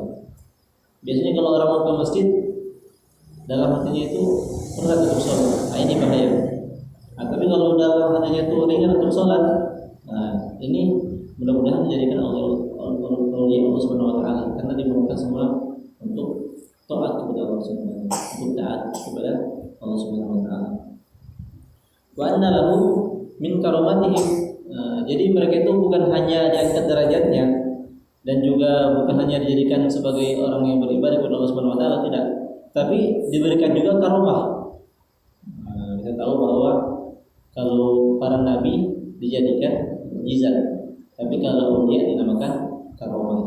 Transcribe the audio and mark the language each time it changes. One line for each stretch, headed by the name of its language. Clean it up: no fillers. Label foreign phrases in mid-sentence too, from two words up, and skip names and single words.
Indonesian: Biasanya kalau orang mau ke masjid, dalam hatinya itu berat untuk sholat. Nah, ini bahaya. Nah, tapi kalau dalam hatinya itu ringan untuk sholat, nah ini mudah-mudahan menjadikan aulia
Arabic: الله سبحانه وتعالى,
Indonesian: karena dimudahkan semua untuk taat kepada
Arabic: الله سبحانه وتعالى,
Indonesian: untuk taat kepada
Arabic: الله سبحانه وتعالى. وأن له من كراماتهم.
Indonesian: Jadi mereka itu bukan hanya diangkat derajatnya dan juga bukan hanya dijadikan sebagai orang yang beribadah kepada
Arabic: الله سبحانه وتعالى,
Indonesian: tidak, tapi diberikan juga karomah. Kita tahu bahwa kalau para nabi dijadikan mukjizat, tapi kalau dia dinamakan karomah.